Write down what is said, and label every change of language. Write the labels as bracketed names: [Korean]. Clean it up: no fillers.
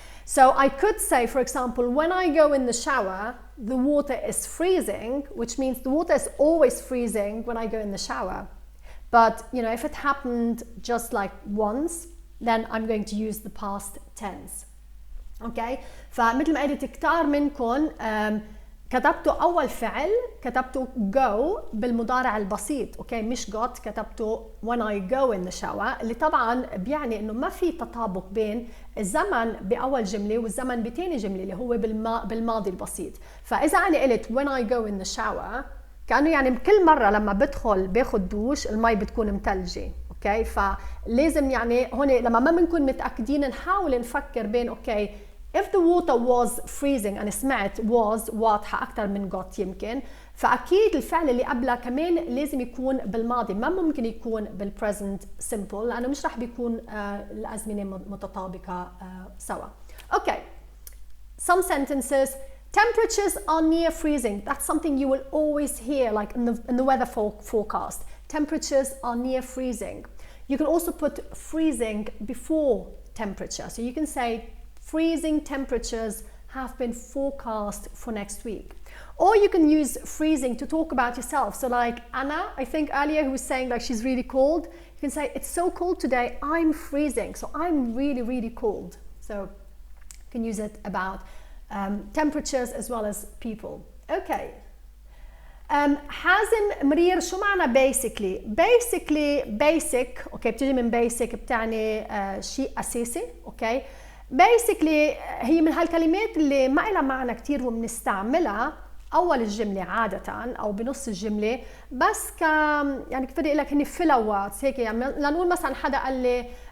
[English] So I could say, for example, when I go in the shower, the water is freezing, which means the water is always freezing when I go in the shower. But, you know, if it happened just like once, then I'm going to use the past tense. Okay? [Arabic] فمثل ما قلت كتار منكم كتبتوا أول فعل كتبتوا go بالمضارع البسيط، أوكي؟ مش got، كتبتوا [English] when I go in the shower، [Arabic] اللي طبعاً بيعني إنه ما في تطابق بين الزمن بأول جملة والزمن بتاني جملة اللي هو بالماضي البسيط. فإذا أنا قلت [English] when I go in the shower، [Arabic] كأنه يعني كل مرة لما بدخل باخد دوش المي بتكون متلجة، اوكي فلازم يعني هون لما ما بنكون متاكدين نحاول نفكر بين اوكي [English] if the water was freezing [Arabic] انا سمعت was واضحه اكثر من got يمكن فاكيد الفعل اللي قبلها كمان لازم يكون بالماضي ما ممكن يكون بالpresent simple لانه مش رح بيكون الازمنه متطابقه سوا. [English] Okay some sentences temperatures are near freezing. That's something you will always hear like in the weather forecast. Temperatures are near freezing. You can also put freezing before temperature. So you can say freezing temperatures have been forecast for next week. Or you can use freezing to talk about yourself. So like Anna, I think earlier who was saying like she's really cold. You can say it's so cold today, I'm freezing. So I'm really, really cold. So you can use it about temperatures as well as people. Okay. [Arabic] حازم مرير شو معنى basically؟ basically basic اوكي بتيجي من basic بتعني شيء اساسي اوكي basically هي من هالكلمات اللي ما لها معنى كثير وبنستعملها اول الجمله عاده او بنص الجمله بس يعني كيف بدي اقول لك هن فلواتس هيك يعني لنقول مثلا حدا قال لي